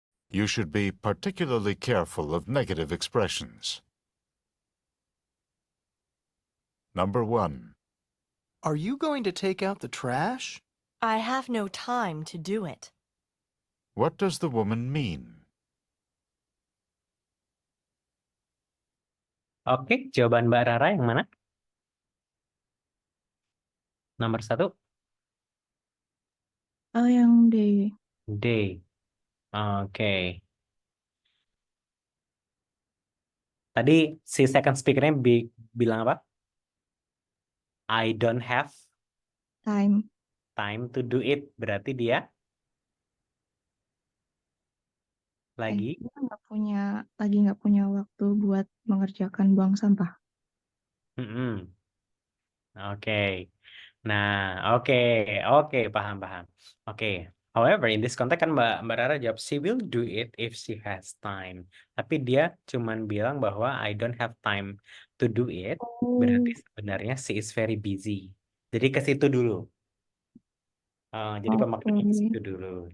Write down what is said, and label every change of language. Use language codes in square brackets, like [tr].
[en] You should be particularly careful of negative expressions. Number 1. Are you going to take out the trash? I have no time to do it. What does the woman mean? [id] Oke, jawaban Mbak Rara yang mana? Nomor 1, Yang D. D. Oke. Tadi si second speaker-nya bilang apa? [en] I don't have Time. time to do it. [id] Berarti dia lagi Dia nggak punya waktu buat mengerjakan buang sampah. Mm-mm. Oke. Nah, oke, paham. Oke. [en] However, in this context [id] kan Mbak Rara jawab [en] she will do it if she has time. [id] Tapi dia cuman bilang bahwa [en] I don't have time to do it. [id] Berarti sebenarnya [en] she is very busy. [id] Jadi ke situ dulu. Jadi pemaknaan ke situ dulu.